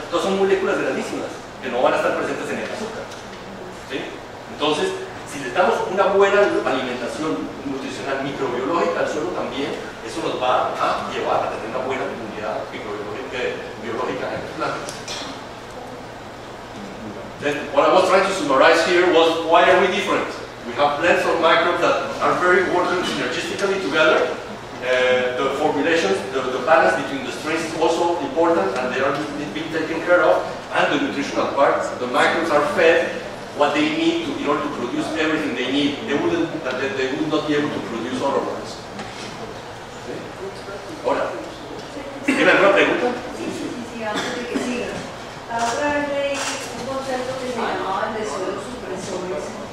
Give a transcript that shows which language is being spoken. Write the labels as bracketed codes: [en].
[es] Todas son moléculas grandísimas que no van a estar presentes en el azúcar, ¿sí? Entonces, si le damos una buena alimentación nutricional microbiológica al suelo también, eso nos va a llevar a tener una buena comunidad biológica en las plantas. [en] Then, what I was trying to summarize here was, why are we different? We have blends of microbes that are very working synergistically together. The formulations, the balance between the strains is also important, and they are being taken care of. And the nutritional part, the microbes are fed what they need in order to produce everything they need. They would not be able to produce otherwise. [es] ¿Sí? Ahora, ¿tienen alguna pregunta? Sí, antes de que siga. La otra vez leí un concepto que se llamaba el de suelos supresores,